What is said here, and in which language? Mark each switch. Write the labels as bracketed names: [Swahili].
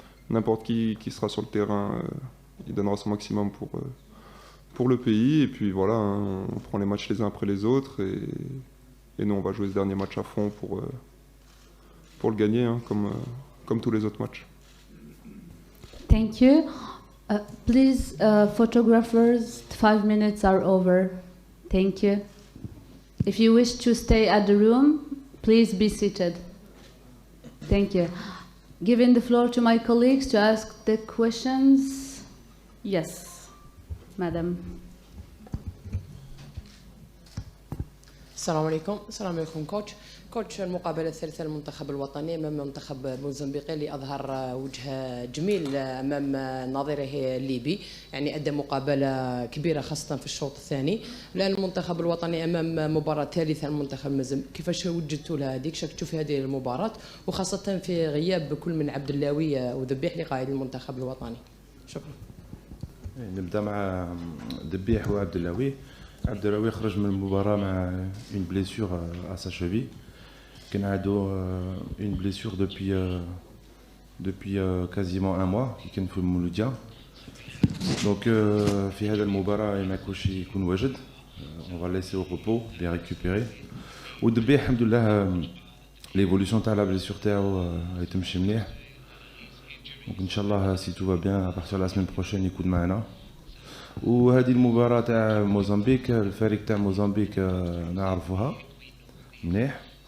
[French] N'importe qui sera sur le terrain, il donnera son maximum pour le pays, et puis voilà, hein, on prend les matchs les uns après les autres, et nous on va jouer ce dernier match à fond pour le gagner, hein, comme tous les autres matchs. [English] Thank you. Please, photographers, 5 minutes are over. Thank you. If you wish to stay at the room, please be seated. Thank you. Giving the floor to my colleagues to ask the questions. Yes, madam. [Arabic] السلام عليكم كوتش المقابلة الثالثة للمنتخب الوطني أمام المنتخب الموزمبيقي اللي أظهر وجه جميل أمام نظيره الليبي، يعني أدى مقابلة كبيرة خاصة في الشوط الثاني. الآن المنتخب الوطني أمام مباراة ثالثة للمنتخب الموزمبيقي، كيفاش وجدتوا لها هذيك؟ شاركتوا في هذه المباراة وخاصة في غياب كل من عبد اللاوي وذبيح لقائد المنتخب الوطني؟ شكرا. نبدأ مع ذبيح وعبد اللاوي. عبد اللاوي خرج من المباراة مع [French] une blessure à sa cheville. [Arabic] كان عنده [French] une blessure depuis quasiment un mois qui [Arabic] كان في المولوديا. Donc في هذا المباراة ما يكونش يكون واجد. [French] On va laisser au repos, bien récupérer. [Arabic] ودبيح الحمد لله l'évolution تاع [French] la blessure [Arabic] تاعو تمشي مليح. [French] Donc [Arabic] ان شاء الله [French] si tout va bien à partir de la semaine prochaine [Arabic] يكون معنا. وهذه المباراة تاع موزمبيق، الفريق تاع موزمبيق نعرفوها مليح.